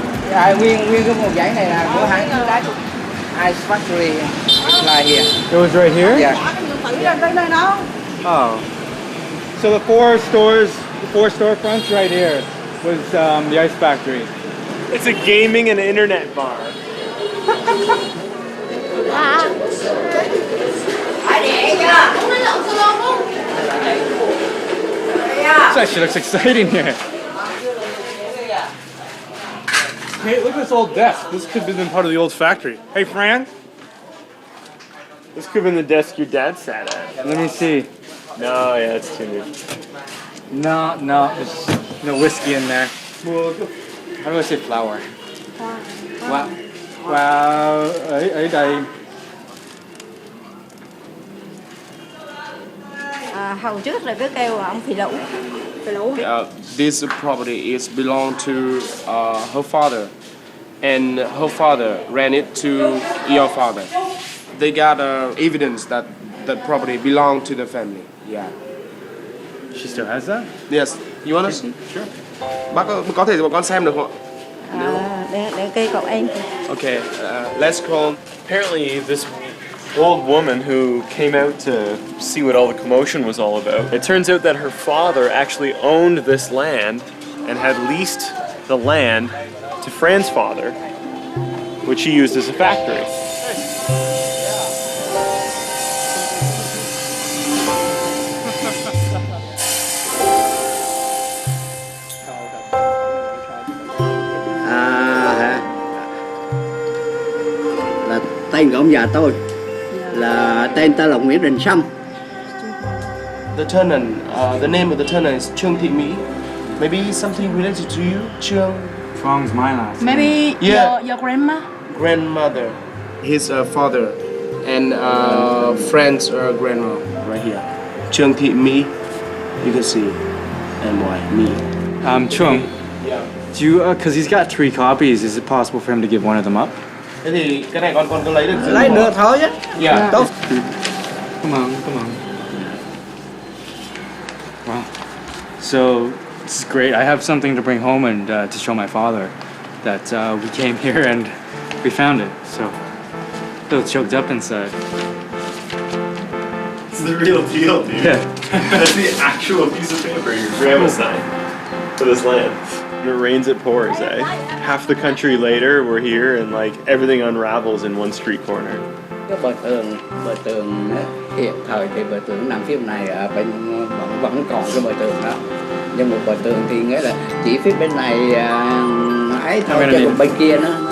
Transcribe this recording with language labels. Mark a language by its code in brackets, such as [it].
[vi] Dạ, nguyên cái một dãy này là của hãng đá Ice Factory là here. [en] It was right here? Yeah. Oh. So the 4 stores, the 4 storefronts right here was the ice factory. It's a gaming and internet bar. This actually looks exciting here. Hey, look at this old desk. This could have been part of the old factory. Hey, Fran? This could have been the desk your dad sat at. Let me see. No, yeah, it's too new. No, there's no whiskey in there. How do I say flour? Wow. Wow. [vi] Ở đây. Hồi trước là cứ kêu ông phì lũ. [en] This property is belong to her father, and her father ran it to your father. They got evidence that that property belonged to the family. Yeah. She still has that? Yes. You wanna see? Sure. [vi] Bác có thể cho bọn con xem được không ạ? Để kêu cậu em. [en] Okay. Let's call. Apparently, this old woman who came out to see what all the commotion was all about, it turns out that her father actually owned this land and had leased the land to Fran's father, which he used as a factory. [vi] anh của ông già tôi là tên ta là Nguyễn Đình Sâm. [en] The tenant, the name of the tenant is Trương Thị Mỹ. Maybe something related to you, Trương? Truong's my last. Maybe Yeah. your grandma. Grandmother. His father and friend's grandma right here. Trương Thị Mỹ. You can see M-Y, me. Chung, Yeah. do you, because he's got 3 copies, is it possible for him to give one of them up? [vi] Thế thì cái này con cứ lấy được. Lấy được thôi chứ. [en] Yeah. [vi] Tốt. [en] Come on. Wow. So, this is great. I have something to bring home and to show my father that we came here and we found it. So, a little choked up inside. It's the real deal, dude. Yeah. That's the actual piece of paper your grandma signed for this land. When it rains, it pours, eh? Half the country later, we're here, and like everything unravels in one street corner. [vi] Cái bờ tường hiện thời thì bờ tường nằm phía bên này bên vẫn còn cái bờ tường đó, nhưng một bờ tường thì nghĩa là chỉ phía bên này ấy thôi, chứ còn bên kia nó